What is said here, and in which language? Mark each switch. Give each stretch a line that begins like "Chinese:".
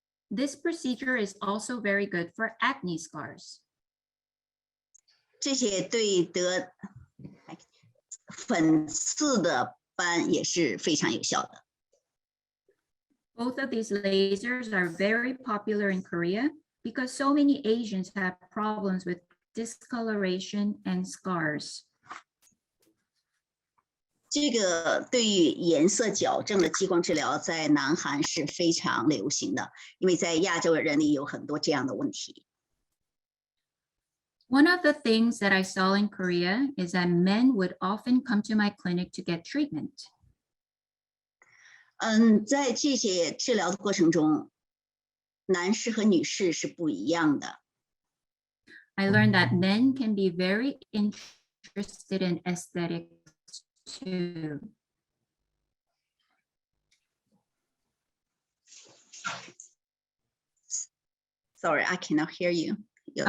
English: This procedure is also very good for acne scars.
Chinese: 这些对得粉刺的斑也是非常有效的。
English: Both of these lasers are very popular in Korea because so many Asians have problems with discoloration and scars.
Chinese: 这个对于颜色矫正的激光治疗在南韩是非常流行的，因为在亚洲人里有很多这样的问题。
English: One of the things that I saw in Korea is that men would often come to my clinic to get treatment.
Chinese: 在这些治疗的过程中，男士和女士是不一样的。
English: I learned that men can be very interested in aesthetics too. Sorry, I cannot hear you. Yes.